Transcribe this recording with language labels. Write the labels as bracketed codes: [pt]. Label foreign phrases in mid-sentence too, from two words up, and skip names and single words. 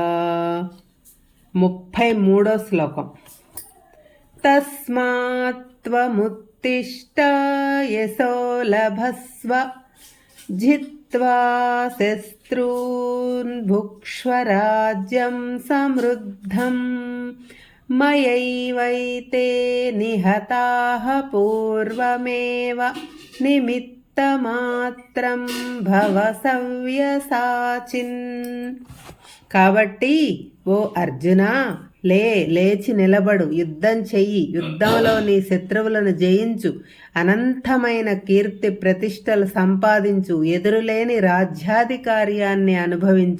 [te] 33వ శ్లోకం। [sa] तस्मात्त्वमुत्तिष्ठ यशो लभस्व जित्वा शत्रून् भुक्ष्व राज्यं समृद्धं मयैवैते निहताः पूर्वमेव నిమిత్తమాత్రం భవ సవ్యసాచిన్। [te] కాబట్టి ఓ అర్జున, లేచి నిలబడు, యుద్ధం చెయ్యి, యుద్ధంలో నీ శత్రువులను జయించు, అనంతమైన కీర్తి ప్రతిష్టలు సంపాదించు, ఎదురులేని రాజ్యాధికార్యాన్ని అనుభవించు.